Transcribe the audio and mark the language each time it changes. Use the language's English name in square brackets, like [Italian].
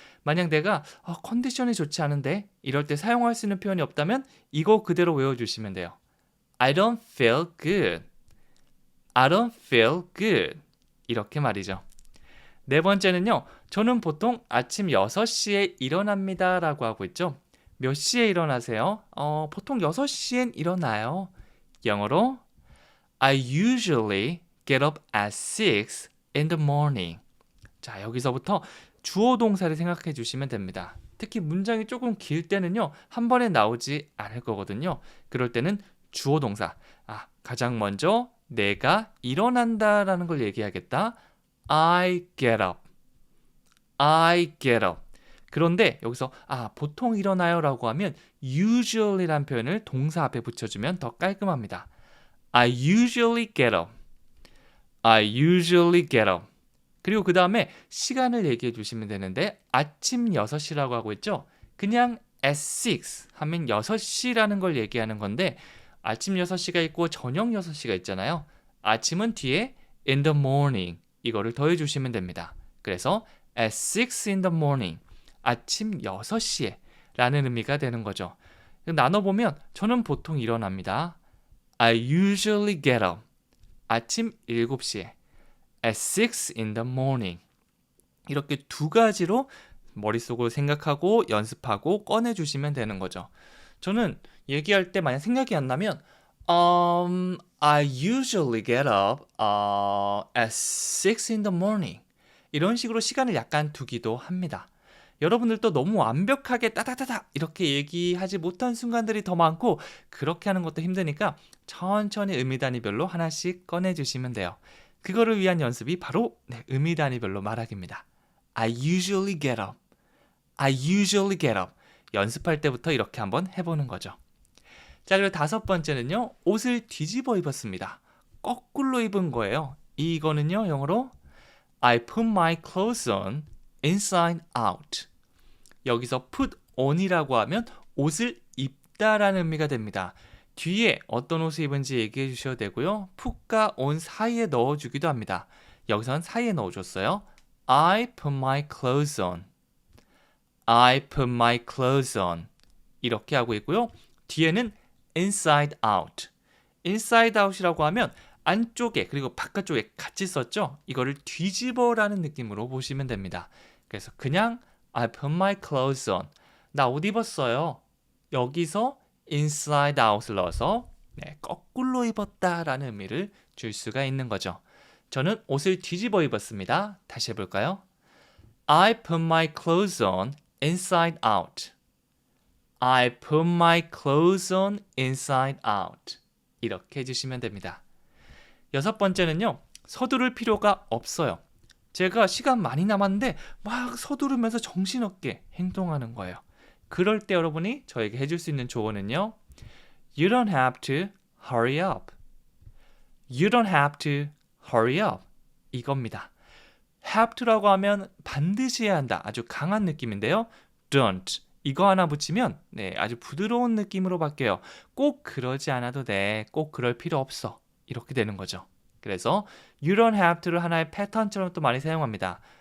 [Korean] 만약 내가 컨디션이 좋지 않은데 이럴 때 사용할 수 있는 표현이 없다면 이거 그대로 외워주시면 돼요. [English] I don't feel good. I don't feel good. [Korean] 이렇게 말이죠. 네 번째는요. 저는 보통 아침 6시에 일어납니다 라고 하고 있죠. 몇 시에 일어나세요? 보통 6시엔 일어나요. [English] 영어로 I usually get up at 6 in the morning. [Korean] 자, 여기서부터 주어 동사를 생각해 주시면 됩니다. 특히 문장이 조금 길 때는요. 한 번에 나오지 않을 거거든요. 그럴 때는 주어 동사. 가장 먼저 내가 일어난다라는 걸 얘기하겠다. [English] I get up. I get up. [Korean] 그런데 여기서 보통 일어나요라고 하면 usually란 표현을 동사 앞에 붙여주면 더 깔끔합니다. [English] I usually get up. I usually get up. [Korean] 그리고 그 다음에 시간을 얘기해 주시면 되는데 아침 6시라고 하고 있죠. 그냥 [English] at 6 [Korean] 하면 6시라는 걸 얘기하는 건데 아침 6시가 있고 저녁 6시가 있잖아요. 아침은 뒤에 [English] in the morning [Korean] 이거를 더해 주시면 됩니다. 그래서 [English] at 6 in the morning [Korean] 아침 6시에 라는 의미가 되는 거죠. 나눠보면 저는 보통 일어납니다. [English] I usually get up. [Korean] 아침 7시에 [English] at 6 in the morning. [Korean] 이렇게 두 가지로 머릿속으로 생각하고 연습하고 꺼내주시면 되는 거죠. 저는 얘기할 때 만약 생각이 안 나면 [English] I usually get up at 6 in the morning. [Korean] 이런 식으로 시간을 약간 두기도 합니다. 여러분들도 너무 완벽하게 따다다다 이렇게 얘기하지 못한 순간들이 더 많고 그렇게 하는 것도 힘드니까 천천히 의미 단위별로 하나씩 꺼내주시면 돼요. 그거를 위한 연습이 바로 의미 단위별로 말하기입니다. [English] I usually get up. I usually get up. [Korean] 연습할 때부터 이렇게 한번 해보는 거죠. 자, 그리고 5번째는요. 옷을 뒤집어 입었습니다. 거꾸로 입은 거예요. 이거는요. [English] 영어로 I put my clothes on inside out. [Korean] 여기서 put on이라고 하면 옷을 입다라는 의미가 됩니다. 뒤에 어떤 옷을 입은지 얘기해 주셔도 되고요. put과 on 사이에 넣어주기도 합니다. 여기서는 사이에 넣어줬어요. [English] I put my clothes on. I put my clothes on. [Korean] 이렇게 하고 있고요. 뒤에는 [English] inside out. [Korean] inside out이라고 하면 안쪽에 그리고 바깥쪽에 같이 썼죠. 이거를 뒤집어라는 느낌으로 보시면 됩니다. 그래서 그냥 [English] I put my clothes on. [Korean] 나 옷 입었어요. 여기서 inside out을 넣어서 거꾸로 입었다라는 의미를 줄 수가 있는 거죠. 저는 옷을 뒤집어 입었습니다. 다시 해볼까요? [English] I put my clothes on inside out. I put my clothes on inside out. [Korean] 이렇게 해주시면 됩니다. 6번째는요. 서두를 필요가 없어요. 제가 시간 많이 남았는데 막 서두르면서 정신없게 행동하는 거예요. 그럴 때 여러분이 저에게 해줄 수 있는 조언은요. [English] You don't have to hurry up. You don't have to hurry up. [Korean] 이겁니다. have to라고 하면 반드시 해야 한다. 아주 강한 느낌인데요. don't. 이거 하나 붙이면 아주 부드러운 느낌으로 바뀌어요. 꼭 그러지 않아도 돼. 꼭 그럴 필요 없어. 이렇게 되는 거죠. 그래서 [English] you don't have to [Korean] 를 하나의 패턴처럼 또 많이 사용합니다.